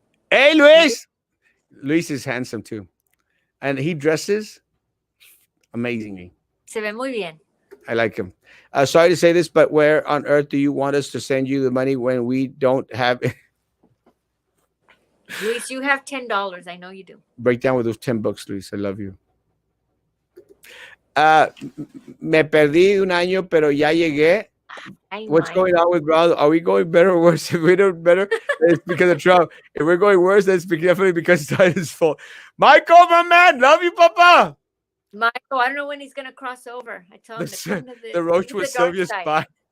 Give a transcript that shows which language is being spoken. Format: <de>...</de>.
<en>Hey, Luis. Luis is handsome too. And he dresses amazingly.</en> <es>Se ve muy bien.</es> <en>I like him. Sorry to say this, but where on earth do you want us to send you the money when we don't have it? Luis, you have $10. I know you do. Break down with those $10, Luis. I love you.</en> <es>Me perdí un año, pero ya llegué.</es> <en>What's going on with Brown? Are we going better or worse? If we do better, it's because of Trump. If we're going worse, then it's definitely because it's Titan's fault. Michael, my man, love you, Papa. Michael, I don't know when he's gonna cross over. I tell him to come to the roach was Sylvia's spy.</en>